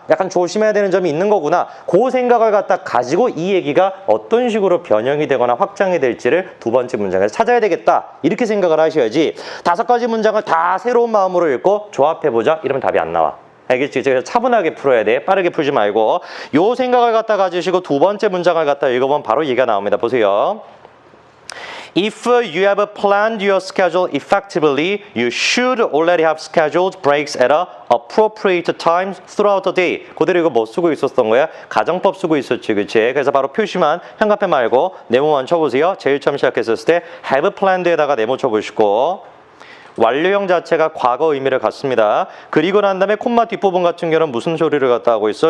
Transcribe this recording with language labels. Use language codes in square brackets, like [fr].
[ko] 약간 조심해야 되는 점이 있는 거구나. 그 생각을 갖다 가지고 이 얘기가 어떤 식으로 변형이 되거나 확장이 될지를 두 번째 문장에서 찾아야 되겠다. 이렇게 생각을 하셔야지 5가지 문장을 다 새로운 마음으로 읽고 조합해보자. 이러면 답이 안 나와. 알겠지? 그래서 차분하게 풀어야 돼. 빠르게 풀지 말고 요 생각을 갖다 가지시고 두 번째 문장을 갖다 읽어보면 바로 얘기가 나옵니다. 보세요. [en] If you have planned your schedule effectively, you should already have scheduled breaks at a appropriate time throughout the day. [ko] 그대로 이거 뭐 쓰고 있었던 거야? 가정법 쓰고 있었지, 그치? 그래서 바로 표시만 현관펜 말고 네모만 쳐보세요. 제일 처음 시작했었을 때 [en] have planned [ko] 에다가 네모 쳐보시고 완료형 자체가 과거 의미를 갖습니다. 그리고 난 다음에 콤마 뒷부분 같은 경우는 무슨 소리를 갖다 하고 있어?